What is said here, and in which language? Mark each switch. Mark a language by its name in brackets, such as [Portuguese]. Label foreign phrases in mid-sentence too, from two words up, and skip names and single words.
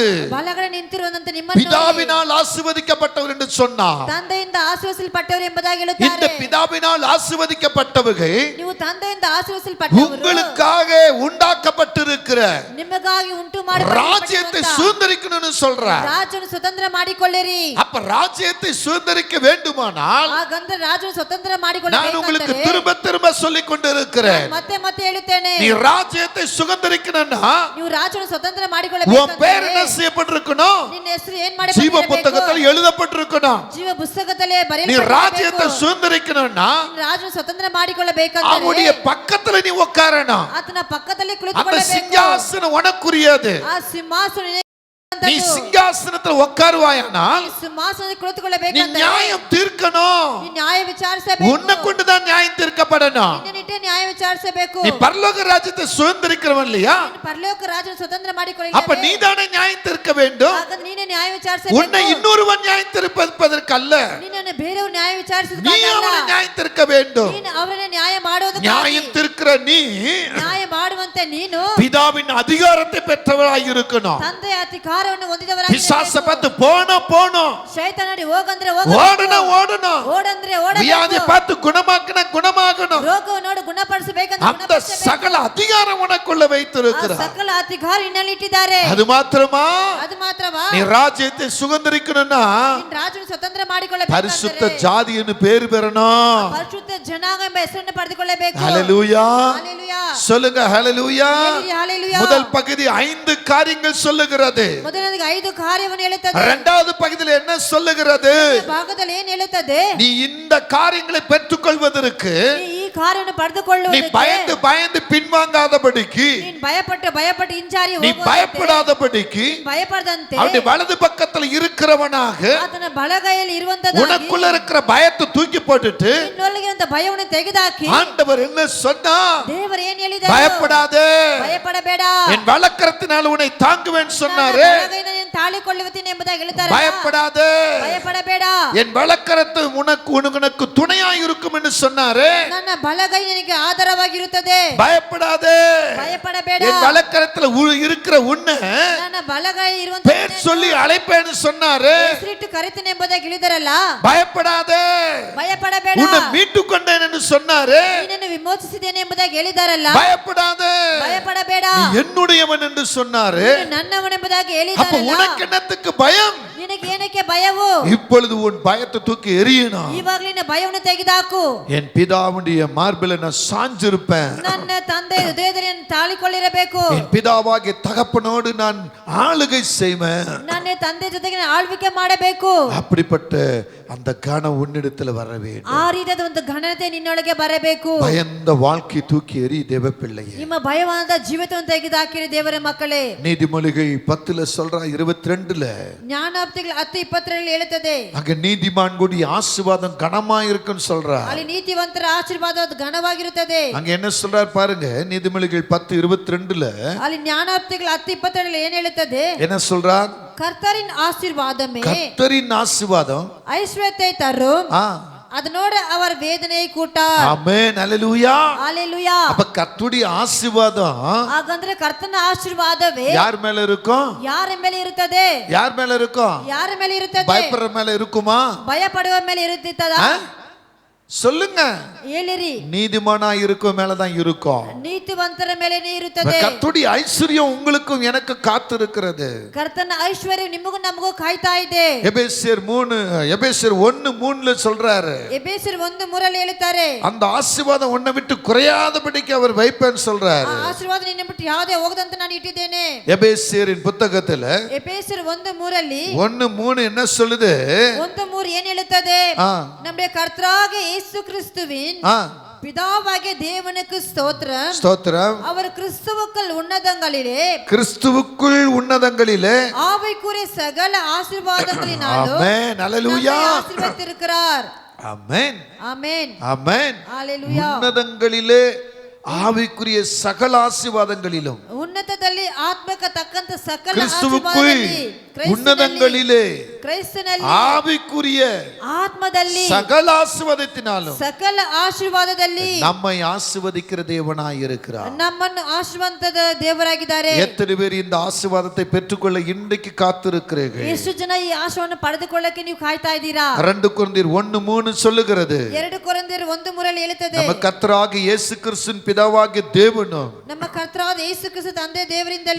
[Kannada] ಬಲಗಡೆ ನಿಂತಿರುವಂತ ನಿಮ್ಮನ್ನು [Tamil] பிதாவினால் ஆசீர்வதிக்கப்பட்டவர் என்று சொன்னார். [Kannada] ತಂದೆಯಿಂದ ಆಶೀರ್ವದಿಸಲ್ಪಟ್ಟವರು ಎಂಬುದಾಗಿ [Tamil] இந்த [Kannada] ಹೇಳುತ್ತಾರೆ. [Tamil] பிதாவினால் ஆசீர்வதிக்கப்பட்டவர்கள் [Kannada] ನೀವು ತಂದೆಯಿಂದ ಆಶೀರ್ವದಿಸಲ್ಪಟ್ಟವರು [Tamil] உங்களுக்காக உண்டாக்கப்பட்டிருக்கிற [Kannada] ನಿಮಗಾಗಿ ಉಂಟು [Tamil] ராஜ்யத்தை சுதந்தரிக்கணும்னு சொல்றார். [Kannada] ರಾಜನು ಸ್ವತಂತ್ರ ಮಾಡಿಕೊಳ್ಳಿರಿ. [Tamil] அப்ப ராஜ்யத்தை சுதந்தரிக்க வேண்டுமானால் [Kannada] ಹಾಗಂದ್ರೆ ರಾಜನು ಸ್ವತಂತ್ರ [Tamil] நான் [Kannada] ಮಾಡಿಕೊಳ್ಳಬೇಕು. [Tamil] உங்களுக்கு திரும்ப திரும்ப சொல்லிக் கொண்டிருக்கிறேன். [Kannada] ಮತ್ತೆ ಮತ್ತೆ ಹೇಳುತ್ತೇನೆ, [Tamil] நீ ராஜ்யத்தை சுதந்தரிக்கணும்னா [Kannada] ನೀವು ರಾಜನು ಸ್ವತಂತ್ರ [Tamil] உன் [Kannada] ಮಾಡಿಕೊಳ್ಳಬೇಕು. [Tamil] பேர் என்ன செய்யப்பட்டிருக்கணும்? [Kannada] ನಿನ್ನ ಹೆಸರು ಏನ್ [Tamil] ஜீவ [Kannada] ಮಾಡಬೇಕು? [Tamil] புத்தகத்தில் எழுதப்பட்டிருக்கணும். [Kannada] ಜೀವ ಪುಸ್ತಕದಲ್ಲೇ [Tamil] நீ ராஜ்யத்தை [Kannada] ಬರೆಯಲ್ಪಟ್ಟಿರಬೇಕು. [Tamil] சுதந்தரிக்கணும்னா [Kannada] ರಾಜನು ಸ್ವತಂತ್ರ ಮಾಡಿಕೊಳ್ಳಬೇಕಂದ್ರೆ [Tamil] அவனுடைய பக்கத்துல நீ உட்காரணும். [Kannada] ಆತನ ಪಕ್ಕದಲ್ಲಿ [Tamil] அந்த [Kannada] ಕುಳಿತುಕೊಳ್ಳಬೇಕು. [Tamil] சிங்காசனம் உனக்குரியது. [Kannada] ಆ ಸಿಂಹಾಸನ [Tamil] நீ சிங்காசனத்தில் உட்காருவாயானால் [Kannada] ಸಿಂಹಾಸನದಲ್ಲಿ [Tamil] நீ [Kannada] ಕುಳಿತುಕೊಳ್ಳಬೇಕಂದ್ರೆ [Tamil] நியாயம் தீர்க்கணும். [Kannada] ನೀ ನ್ಯಾಯ ವಿಚಾರಿಸಬೇಕು. [Tamil] உன்னை கொண்டுதான் நியாயம் தீர்க்கப்படணும். [Kannada] ನಿನ್ನಿಟ್ಟೆ ನ್ಯಾಯ ವಿಚಾರಿಸಬೇಕು. [Tamil] நீ பரலோக ராஜ்யத்தை சுதந்திரிக்கிறவன் இல்லையா? [Kannada] ನೀನು ಪರಲೋಕ ರಾಜನ ಸ್ವತಂತ್ರ [Tamil] அப்ப [Kannada] ಮಾಡಿಕೊಳ್ಳಬೇಕು. [Tamil] நீதானே நியாயம் தீர்க்க வேண்டும். [Kannada] ಹಾಗಾದ್ರೆ ನೀನೇ ನ್ಯಾಯ [Tamil] உன்னை [Kannada] ವಿಚಾರಿಸಬೇಕು. [Tamil] இன்னொருவன் நியாயம் தீர்ப்பதற்கு அல்ல, [Kannada] ನಿನ್ನನ್ನು ಬೇರೆಯವರು ನ್ಯಾಯ [Tamil] நீ [Kannada] ವಿಚಾರಿಸೋದಕ್ಕಲ್ಲ, [Tamil] அவனை நியாயம் தீர்க்க வேண்டும். [Kannada] ನೀನು ಅವರನ್ನ ನ್ಯಾಯ ಮಾಡೋದಕ್ಕಾಗಿ [Tamil] நியாயம் தீர்க்கிற நீ [Kannada] ನ್ಯಾಯ ಮಾಡುವಂತೆ ನೀನು [Tamil] பிதாவின் அதிகாரத்தை பெற்றவராய் இருக்கணும். [Kannada] ತಂದೆಯ ಅಧಿಕಾರವನ್ನು ಹೊಂದಿದವರಾಗಿ [Tamil] பிசாசை பார்த்து போனோம் [Kannada] ಶೈತಾನಡಿ ಹೋಗಂದ್ರೆ [Tamil] ஓடணும். [Kannada] ಓಡಂದ್ರೆ [Tamil] வியாதி [Kannada] ಓಡಬೇಕು. [Tamil] பார்த்து குணமாக்கணும். [Kannada] ರೋಗವನ್ನು ನೋಡಿ ಗುಣಪಡಿಸಬೇಕಂದ್ರೆ [Tamil] அந்த சகல அதிகாரம் உனக்குள்ள வைத்திருக்கிறார். [Kannada] ಸಕಲ ಅಧಿಕಾರ ನಿನ್ನಲ್ಲಿ ಇಟ್ಟಿದ್ದಾರೆ. [Tamil] அது மாத்திரமா? [Kannada] ಅದು ಮಾತ್ರವಾ? [Tamil] நீ ராஜ்யத்தை சுதந்திரிக்கணும்னா [Kannada] ನೀನು ರಾಜನ ಸ್ವತಂತ್ರ ಮಾಡಿಕೊಳ್ಳಬೇಕು. [Tamil] பரிசுத்த ஜாதின்னு பேர் பெறணும். [Kannada] ಪರಿಶುದ್ಧ ಜನಾಂಗ ಎಂಬ ಹೆಸರನ್ನು ಪಡೆದುಕೊಳ್ಳಬೇಕು. [Tamil] ஹalleluya. ஹalleluya. சொல்லுங்க ஹalleluya. ஹalleluya. முதல் பகுதி 5 காரியங்கள் சொல்லுகிறது. [Kannada] ಮೊದಲನೇದಾಗಿ 5 ಕಾರ್ಯವನ್ನು ಹೇಳುತ್ತದೆ. [Tamil] இரண்டாவது பகுதியில் என்ன சொல்லுகிறது? [Kannada] ಭಾಗದಲ್ಲಿ ಏನು ಹೇಳುತ್ತದೆ? [Tamil] நீ இந்த காரியங்களை பெற்றுக்கொள்வதற்கு [Kannada] ಈ ಕಾರ್ಯವನ್ನು [Tamil] நீ [Kannada] ಪಡೆದುಕೊಳ್ಳುವುದಕ್ಕೆ [Tamil] பயந்து பின்வாங்காதபடிக்கு, [Kannada] ನೀನು ಭಯಪಟ್ಟು ಹಿಂಜಾರಿ [Tamil] நீ [Kannada] ಹೋಗುವಂತೆ, [Tamil] பயப்படாதபடிக்கு [Kannada] ಭಯಪಡದಂತೆ [Tamil] அவருடைய வலது பக்கத்தில் இருக்கிறவனாக [Kannada] ಆತನ ಬಲಗೈಯಲ್ಲಿ ಇರುವಂತದ್ದು [Tamil] உனக்குள்ள இருக்கிற பயத்தை தூக்கி போட்டுட்டு [Kannada] ನಿನ್ನೊಳಗಿರುವಂತ ಭಯವನ್ನು ತೆಗೆದುಹಾಕಿ [Tamil] ஆண்டவர் என்ன சொன்னா? [Kannada] ದೇವರು ಏನು ಹೇಳಿದರು? [Tamil] பயப்படாதே, [Kannada] ಭಯಪಡಬೇಡ, [Tamil] என் வலக்கரத்தினால் உன்னை தாங்குவேன் சொன்னாரு. [Kannada] ಬಲಗೈಯಿಂದ ನೀನು ತಾಳಿಕೊಳ್ಳುತ್ತೀನಿ ಎಂಬುದಾಗಿ ಹೇಳ್ತಾರೆ. [Tamil] பயப்படாதே, [Kannada] ಭಯಪಡಬೇಡ, [Tamil] என் வலக்கரத்து உனக்கு துணையாய் இருக்கும் என்று சொன்னாரு. [Kannada] ನನ್ನ ಬಲಗೈ ನಿನಗೆ ಆಧಾರವಾಗಿರುತ್ತದೆ. [Tamil] பயப்படாதே, [Kannada] ಭಯಪಡಬೇಡ, [Tamil] என் வலக்கரத்துல இருக்கிற உன்னை [Kannada] ನನ್ನ ಬಲಗೈ ಇರುವಂತ [Tamil] பேர் சொல்லி அழைப்பேன்னு சொன்னாரு. [Kannada] ಹೆಸರಿಟ್ಟು ಕರಿತೀನಿ ಎಂಬುದಾಗಿ ಹೇಳಿದರಲ್ಲ. [Tamil] பயப்படாதே, [Kannada] ಭಯಪಡಬೇಡ, [Tamil] உன்னை மீட்டு கொண்டேன் என்று சொன்னாரு. [Kannada] ನಿನ್ನನ್ನು ವಿಮೋಚಿಸಿದ್ದೇನೆ ಎಂಬುದಾಗಿ ಹೇಳಿದಾರಲ್ಲ. [Tamil] பயப்படாதே, [Kannada] ಭಯಪಡಬೇಡ, [Tamil] நீ என்னுடையவன் என்று சொன்னாரு. [Kannada] ನೀನು ನನ್ನವನೆಂಬುದಾಗಿ [Tamil] அப்ப [Kannada] ಹೇಳಿದಾರಲ್ಲ. [Tamil] உனக்கு என்னத்துக்கு பயம்? [Kannada] ನಿನಗೆ ಏನಕ್ಕೆ ಭಯವು? [Tamil] இப்பொழுது உன் பயத்தை தூக்கி எறியணும். [Kannada] ಇವಾಗಲಿನ ಭಯವನ್ನು ತೆಗೆದಾಕು. [Tamil] என் பிதாவுடைய மார்பில நான் சாஞ்சிருப்பேன். [Kannada] ನನ್ನ ತಂದೆ ಹೃದಯದಲ್ಲಿ ತಾಳಿಕೊಳ್ಳಿರಬೇಕು. [Tamil] என் பிதாவாகிய தகப்பனோடு நான் ஆளுகை செய்வேன். [Kannada] ನನ್ನ ತಂದೆ ಜೊತೆಗೆ ನಾನು ಆಳ್ವಿಕೆ ಮಾಡಬೇಕು. [Tamil] அப்படிப்பட்ட அந்த கனம் உன்னிடத்தில் வர வேண்டும். [Kannada] ಆ ರೀತಿಯಾದ ಒಂದು ಘನತೆ ನಿನ್ನೊಳಗೆ ಬರಬೇಕು. [Tamil] பயந்த வாழ்க்கை தூக்கி எறி தேவ பிள்ளையே. [Kannada] ನಿಮ್ಮ ಭಯವಾದ ಜೀವಿತವನ್ನು ತೆಗೆದುಹಾಕಿರಿ ದೇವರ ಮಕ್ಕಳೇ. [Tamil] நீதிமொழிகள் 10 சொல்றா 22 [Kannada] ಜ್ಞಾನಾಪ್ತಿಗಳು 10:20 ಹೇಳುತ್ತದೆ. [Tamil] அங்க நீதிமான் கூடிய ஆசீர்வாதம் கனமா இருக்குன்னு சொல்றா. [Kannada] ಅಲ್ಲಿ ನೀತಿವಂತರ ಆಶೀರ್ವಾದ ಅದು ಘನವಾಗಿರುತ್ತದೆ. [Tamil] அங்க என்ன சொல்றார் பாருங்க, நீதிமொழிகள் 10:22 [Kannada] ಅಲ್ಲಿ ಜ್ಞಾನಾಪ್ತಿಗಳು 10:20 ಏನು ಹೇಳುತ್ತದೆ? [Tamil] என்ன சொல்றார்? கர்த்தரின் ஆசீர்வாதமே கர்த்தரின் ஆசீர்வாதம் ஐஸ்வர்யத்தை தரும், அதனோட அவர் வேதனை கூட்டார். ஆமென், ஹalleluya. ஹalleluya. அப்ப கர்த்தருடைய ஆசீர்வாதம் [Kannada] ಹಾಗಂದ್ರೆ ಕರ್ತನ ಆಶೀರ್ವಾದವೇ [Tamil] யார் மேல இருக்கும்? [Kannada] ಯಾರ ಮೇಲೆ ಇರುತ್ತದೆ? [Tamil] யார் மேல இருக்கும்? [Kannada] ಯಾರ ಮೇಲೆ ಇರುತ್ತದೆ? [Tamil] பயப்படுற மேல இருக்குமா? [Kannada] ಭಯ ಪಡುವ ಮೇಲೆ ಇರುತ್ತದಾ? [Tamil] சொல்லுங்க. [Kannada] ಹೇಳಿರಿ. [Tamil] நீதிமானா இருக்கும் மேலதான் இருக்கும். [Kannada] ನೀತಿವಂತರ ಮೇಲೆನೇ ಇರುತ್ತದೆ. [Tamil] கர்த்தருடைய ஐஸ்வர்யம் உங்களுக்கும் எனக்கு காத்திருக்கிறது. [Kannada] ಕರ್ತನ ಐಶ್ವರ್ಯ ನಿಮಗೂ ನಮಗೂ ಕಾಯ್ತಾ ಇದೆ. [Tamil] எபேசியர் 1:3 சொல்றாரு. [Kannada] ಎಬೇಸರ್ 1:3 ಹೇಳುತ್ತಾರೆ. [Tamil] அந்த ஆசீர்வாதம் உன்னை விட்டு குறையாதபடிக்கு அவர் வைப்பேன்னு சொல்றாரு. [Kannada] ಆ ಆಶೀರ್ವಾದ ನಿನ್ನ ಬಿಟ್ಟು ಯಾವುದೇ ಹೋಗದಂತೆ ನಾನು ಇಟ್ಟಿದ್ದೇನೆ. [Tamil] எபேசியரின் புத்தகத்துல [Kannada] ಎಬೇಸರ್ 1:3 [Tamil] 1:3 என்ன சொல்லுது? [Kannada] 1:3 ಏನು ಹೇಳುತ್ತದೆ? [Tamil] நம்முடைய கர்த்தராகிய இயேசு கிறிஸ்துவின் பிதாவாகிய தேவனுக்கு ஸ்தோத்திரம். ஸ்தோத்திரம். அவர் கிறிஸ்துவுக்குள் உன்னதங்களிலே ஆவிக்குரிய சகல ஆசீர்வாதங்களினாலும் ஆமென். ஹalleluya. ஆசீர்வதித்திருக்கிறார். ஆமென். ஆமென். ஆமென். ஹalleluya. உன்னதங்களிலே ஆவிக்குரிய சகல ஆசீர்வாதங்களிலும் [Kannada] ಉನ್ನತದಲ್ಲಿ ಆತ್ಮಕ್ಕೆ ತಕ್ಕಂತ ಸಕಲ [Tamil] கிறிஸ்துவுக்குள் உன்னதங்களிலே [Kannada] ಕ್ರೈಸ್ತನಲ್ಲಿ [Tamil] ஆவிக்குரிய [Kannada] ಆತ್ಮದಲ್ಲಿ [Tamil] சகல ஆசீர்வாதத்தினாலும் [Kannada] ಸಕಲ ಆಶೀರ್ವಾದದಲ್ಲಿ [Tamil] நம்மை ஆசீர்வதிக்கிற தேவனாய் இருக்கிறார். [Kannada] ನಮ್ಮನ್ನು ಆಶೀರ್ವಾದದ ದೇವರಾಗಿದ್ದಾರೆ. [Tamil] எத்தனை பேர் இந்த ஆசீர்வாதத்தை பெற்றுக்கொள்ள இன்றைக்கு காத்திருக்கிறீர்கள்? [Kannada] ಎಷ್ಟು ಜನ ಈ ಆಶೀರ್ವಾದವನ್ನು ಪಡೆದುಕೊಳ್ಳಕ್ಕೆ ನೀವು ಕಾಯ್ತಾ ಇದ್ದೀರಾ? [Tamil] 2 கொரிந்தியர் 1:3 சொல்லுகிறது. [Kannada] 2 ಕೊರಿಂಥಿಯರ್ 1:3 ಹೇಳುತ್ತದೆ. [Tamil] நம்ம கர்த்தராகிய இயேசு கிறிஸ்துவின் பிதாவாகிய தேவனும் [Kannada] ನಮ್ಮ ಕರ್ತನಾದ ಯೇಸು ಕ್ರಿಸ್ತ ತಂದೆ ದೇವರಿಂದಲೂ